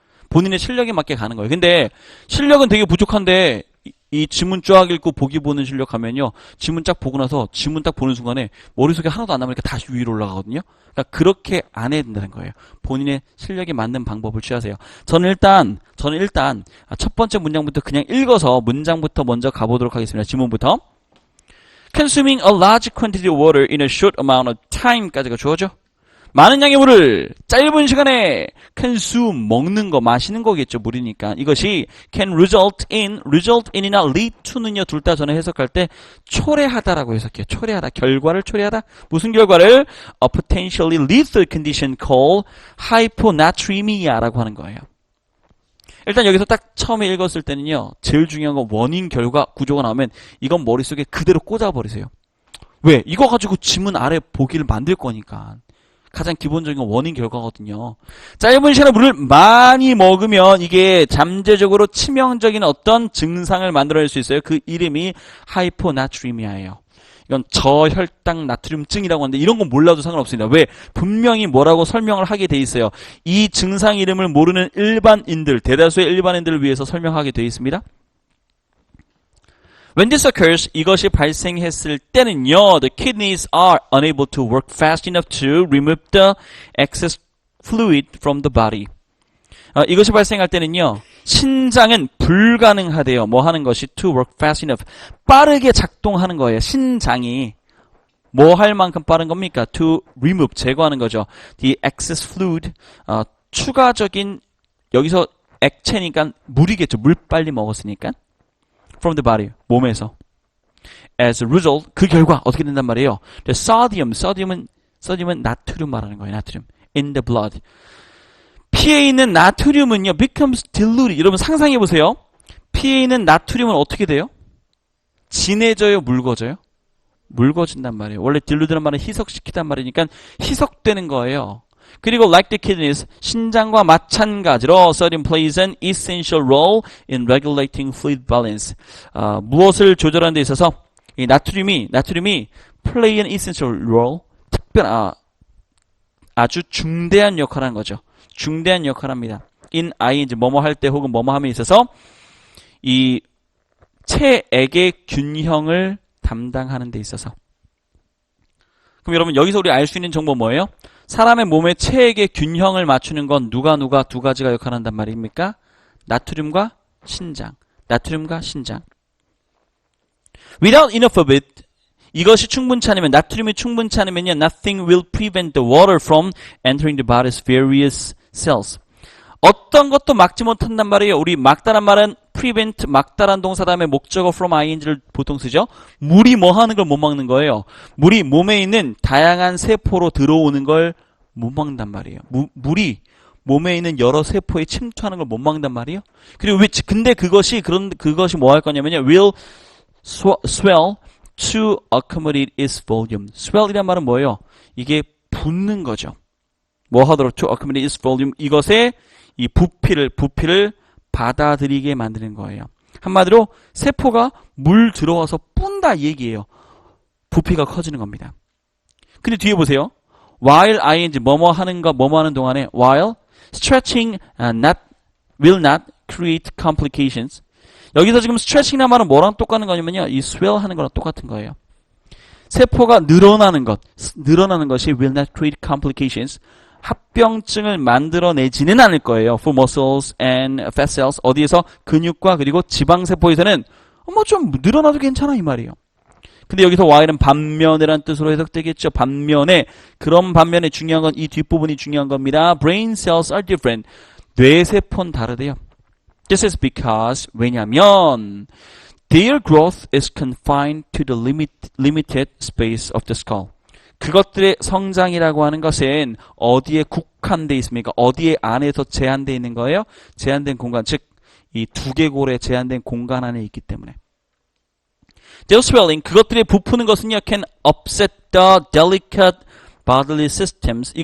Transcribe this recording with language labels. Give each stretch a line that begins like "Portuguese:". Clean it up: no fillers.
Korean: 본인의 실력에 맞게 가는 거예요. 근데 실력은 되게 부족한데 이 지문 쫙 읽고 보기 보는 실력 하면요. 지문 쫙 보고 나서 지문 딱 보는 순간에 머릿속에 하나도 안 남으니까 다시 위로 올라가거든요. 그러니까 그렇게 안 해야 된다는 거예요. 본인의 실력에 맞는 방법을 취하세요. 저는 일단 첫 번째 문장부터 그냥 읽어서 문장부터 먼저 가보도록 하겠습니다. 지문부터.
English: Consuming a large quantity of water in a short amount of time까지가 주어져.
Korean: 많은 양의 물을 짧은 시간에 consume, 먹는 거, 마시는 거겠죠. 물이니까. 이것이 can result in이나 lead to는요. 둘 다 저는 해석할 때 초래하다라고 해석해요. 초래하다. 결과를 초래하다. 무슨 결과를?
English: A potentially lethal condition called hyponatremia라고 하는 거예요.
Korean: 일단 여기서 딱 처음에 읽었을 때는요. 제일 중요한 건 원인, 결과, 구조가 나오면 이건 머릿속에 그대로 꽂아버리세요. 왜? 이거 가지고 지문 아래 보기를 만들 거니까. 가장 기본적인 건 원인 결과거든요. 짧은 시간에 물을 많이 먹으면 이게 잠재적으로 치명적인 어떤 증상을 만들어낼 수 있어요. 그 이름이 하이포나트리미아예요. 이건 저혈당 나트륨증이라고 하는데 이런 건 몰라도 상관없습니다. 왜? 분명히 뭐라고 설명을 하게 돼 있어요. 이 증상 이름을 모르는 일반인들, 대다수의 일반인들을 위해서 설명하게 돼 있습니다.
English: When this occurs,
Korean: 이것이 발생했을 때는요,
English: the kidneys are unable to work fast enough to remove the excess fluid from the body.
Korean: 이것이 발생할 때는요, 신장은 불가능하대요. 뭐 하는 것이
English: to work fast enough.
Korean: 빠르게 작동하는 거예요. 신장이. 뭐 할 만큼 빠른 겁니까?
English: to remove,
Korean: 제거하는 거죠.
English: the excess fluid,
Korean: 추가적인, 여기서 액체니까 물이겠죠. 물 빨리 먹었으니까.
English: from the body,
Korean: 몸에서.
English: As a result,
Korean: 그 결과 어떻게 된단 말이에요? The sodium은 나트륨 말하는 거예요. 나트륨.
English: in the blood.
Korean: 피에 있는 나트륨은요,
English: becomes diluted.
Korean: 여러분 상상해 보세요. 피에 있는 나트륨은 어떻게 돼요? 진해져요, 묻어져요? 묽어진단 말이에요. 원래 dilute란 말은 희석시키단 말이니까 희석되는 거예요.
English: 그리고 like the kidneys,
Korean: 신장과 마찬가지로
English: sodium plays an essential role in regulating fluid balance.
Korean: 무엇을 조절하는 데 있어서 이 나트륨이
English: play an essential role,
Korean: 아주 중대한 역할을 하는 거죠. 중대한 역할을 합니다. in ing, 뭐뭐 할 때 혹은 뭐뭐 함에 있어서 이 체액의 균형을 담당하는 데 있어서. 그럼 여러분 여기서 우리 알 수 있는 정보 뭐예요? 사람의 몸의 체액의 균형을 맞추는 건 누가 두 가지가 역할을 한단 말입니까? 나트륨과 신장. 나트륨과 신장.
English: Without enough of it,
Korean: 이것이 충분치 않으면, 나트륨이 충분치 않으면요,
English: nothing will prevent the water from entering the body's various cells.
Korean: 어떤 것도 막지 못한단 말이에요. 우리 막다란 말은 prevent 막다란 동사 다음에 목적어 from ing를 보통 쓰죠. 물이 뭐 하는 걸 못 막는 거예요. 물이 몸에 있는 다양한 세포로 들어오는 걸 못 막는단 말이에요. 물이 몸에 있는 여러 세포에 침투하는 걸 못 막는단 말이에요. 그리고 근데 그것이 뭐 할 거냐면요.
English: will swell to accommodate its volume.
Korean: swell이란 말은 뭐예요? 이게 붓는 거죠. 뭐 하도록 to accommodate its volume. 이것의 이 부피를 받아들이게 만드는 거예요. 한마디로 세포가 물 들어와서 뿜다 이 얘기예요. 부피가 커지는 겁니다. 근데 뒤에 보세요.
English: while ing
Korean: 뭐뭐 하는 동안에
English: while stretching will not create complications.
Korean: 여기서 지금 stretching이라는 말은 뭐랑 똑같은 거냐면요. 이 swell 하는 거랑 똑같은 거예요. 세포가 늘어나는 것이
English: will not create complications.
Korean: 합병증을 만들어내지는 않을 거예요.
English: For muscles and fat cells.
Korean: 어디에서? 근육과 그리고 지방세포에서는 뭐 좀 늘어나도 괜찮아 이 말이에요. 근데 여기서 while은 반면에란 뜻으로 해석되겠죠. 그런 반면에 중요한 건 이 뒷부분이 중요한 겁니다.
English: Brain cells are different.
Korean: 뇌세포는 다르대요.
English: This is because
Korean: 왜냐면
English: their growth is confined to the limited space of the skull.
Korean: 그것들의 성장이라고 하는 것은 어디에 국한되어 있습니까? 어디에 안에서 제한되어 있는 거예요? 제한된 공간, 즉 이 두개골에 제한된 공간 안에 있기 때문에.
English: Their swelling,
Korean: 그것들이 부푸는 것은요,
English: can upset the delicate bodily systems.